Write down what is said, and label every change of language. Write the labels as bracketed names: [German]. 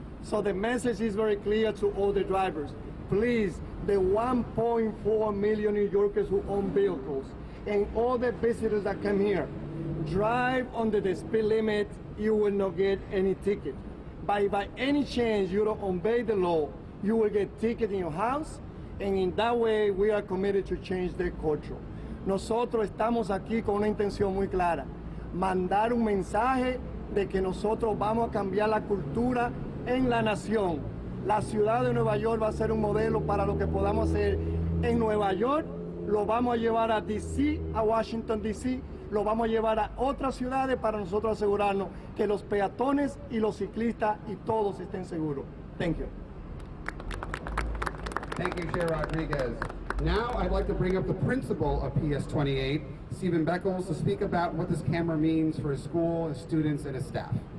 [English] So the message is very clear to all the drivers. Please, the 1.4 million New Yorkers who own vehicles and all the visitors that come here, drive under the speed limit, you will not get any ticket. By any chance you don't obey the law, you will get ticket in your house, and in that way we are committed to change the culture. [Spanish] Nosotros estamos aquí con una intención muy clara, mandar un mensaje de que nosotros vamos a cambiar la cultura en la nación. La ciudad de Nueva York va a ser un modelo para lo que podamos hacer en Nueva York, lo vamos a llevar a DC, a Washington DC, lo vamos a llevar a otras ciudades para nosotros asegurarnos que los peatones y los ciclistas y todos estén seguros. [English] Thank you. Thank you, Chair Rodriguez. Now I'd like to bring up the principal of PS 28, Stephen Beckles, to speak about what this camera means for his school, his students, and his staff.